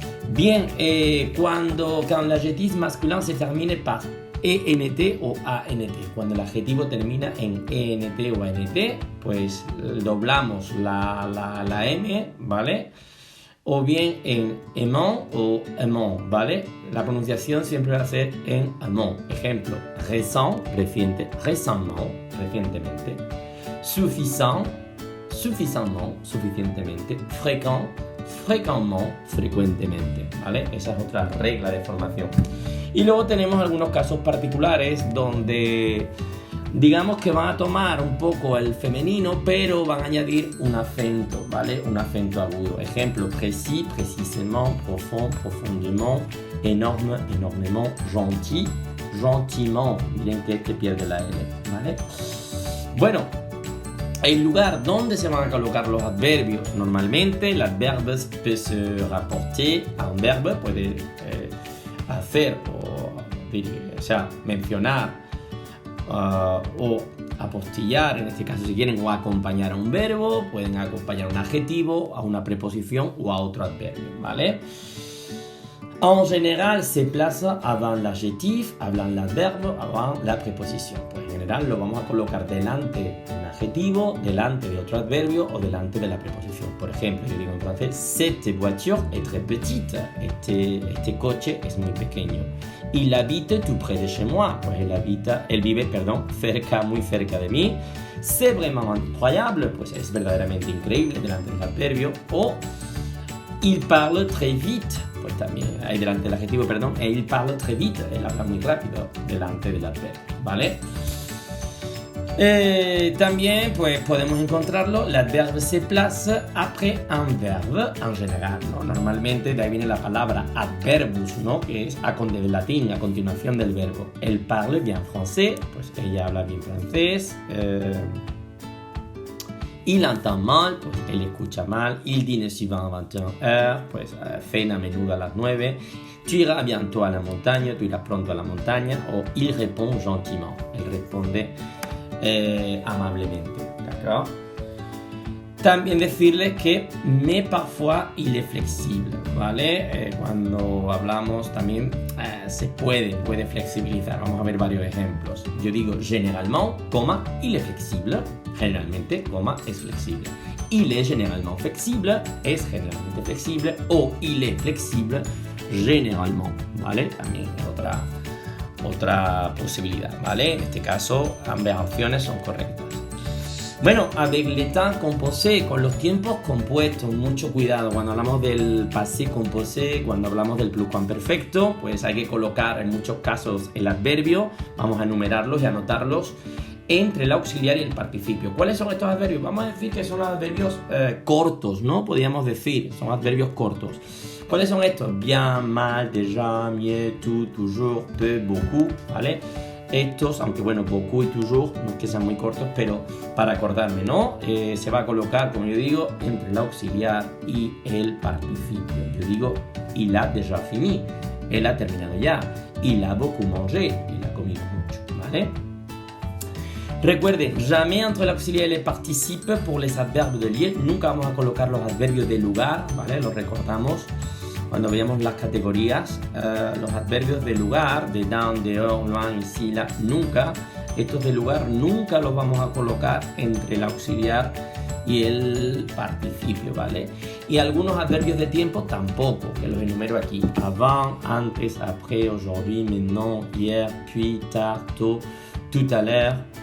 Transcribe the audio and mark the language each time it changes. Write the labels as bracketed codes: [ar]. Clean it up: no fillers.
[fr] Bien, [es] cuando [fr] l'adjectif masculin se termine par ENT o ANT. [es] Cuando el adjetivo termina en ENT o ANT, pues doblamos la M, ¿vale? O bien en aimant o aimant, ¿vale? La pronunciación siempre va a ser en aimant. Ejemplo, récent, reciente, récemment, recientemente. Suffisant, suffisamment, suficientemente. Fréquent, fréquemment, frecuentemente, ¿vale? Esa es otra regla de formación. Y luego tenemos algunos casos particulares donde digamos que van a tomar un poco el femenino, pero van a añadir un acento, ¿vale? Un acento agudo. Ejemplo, précis, précisément, profond, profondément, énorme, énormément, gentil, gentiment. Miren que este pierde la L, ¿vale? Bueno, el lugar donde se van a colocar los adverbios. Normalmente, el [fr] adverbe peut se rapporter [es] a un verbo, puede hacer o sea, mencionar o apostillar, en este caso si quieren, o acompañar a un verbo, pueden acompañar a un adjetivo, a una preposición o a otro adverbio, ¿vale? En general, [fr] se place avant l'adjectif, avant l'adverbe, avant [es] la preposición. Pues en general lo vamos a colocar delante de un adjetivo, delante de otro adverbio o delante de la preposición. Por ejemplo, yo digo en francés, [fr] cette voiture est très petite. [es] Este coche es muy pequeño. [fr] Il habite tout près de chez moi. [es] Pues él vive, cerca, muy cerca de mí. [fr] C'est vraiment incroyable. [es] Pues es verdaderamente increíble delante del adverbio. O [fr] il parle très vite. [es] Pues también ahí delante del adjetivo, [fr] et il parle très vite, [es] él habla muy rápido delante del adverbio, ¿vale? También pues podemos encontrarlo, [fr] l'adverbe se place après un verbe en general, [es] ¿no? Normalmente de ahí viene la palabra adverbus, ¿no? Que es del latín, a continuación del verbo. [fr] Elle parle bien français, [es] pues ella habla bien francés. [fr] Il entend mal, [es] pues él escucha mal. [fr] Il dîne souvent à 21h, [es] pues cena a menudo a las 9. [fr] Tu iras bientôt à la montagne, [es] tu irás pronto a la montaña. O [fr] il répond gentiment, [es] él responde amablemente, [fr] ¿d'accord? [es] También decirles que [fr] mais parfois il est flexible, [es] ¿vale? Cuando hablamos también se puede flexibilizar. Vamos a ver varios ejemplos. Yo digo [fr] généralement, il est flexible. [es] Generalmente, es flexible. [fr] Il est généralement flexible, [es] es generalmente flexible, o [fr] il est flexible généralement, [es] ¿vale? También otra posibilidad, ¿vale? En este caso, ambas opciones son correctas. Bueno, [fr] avec le temps composé, [es] con los tiempos compuestos, mucho cuidado. Cuando hablamos del passé composé, cuando hablamos del pluscuamperfecto, pues hay que colocar en muchos casos el adverbio. Vamos a enumerarlos y anotarlos entre el auxiliar y el participio. ¿Cuáles son estos adverbios? Vamos a decir que son adverbios cortos, ¿no? Podríamos decir, son adverbios cortos. ¿Cuáles son estos? Bien, mal, déjà, mieux, tout, toujours, peu, beaucoup, ¿vale? Estos, aunque bueno, beaucoup y toujours, no es que sean muy cortos, pero para acordarme, ¿no? Se va a colocar, como yo digo, entre el auxiliar y el participio. Yo digo, [fr] il a déjà fini. [es] Él ha terminado ya. [fr] Il a beaucoup mangé. [es] Il ha comido mucho, ¿vale? Recuerden, jamais entre el auxiliar y el participe por les adverbios de lieu. Nunca vamos a colocar los adverbios de lugar, ¿vale? Los recordamos cuando veíamos las categorías. Los adverbios de lugar, de dans, dehors, loin, ici, là, nunca. Estos de lugar nunca los vamos a colocar entre el auxiliar y el participio, ¿vale? Y algunos adverbios de tiempo tampoco, que los enumero aquí. Avant, antes, après, aujourd'hui, maintenant, hier, puis, tard, tôt, tout à l'heure.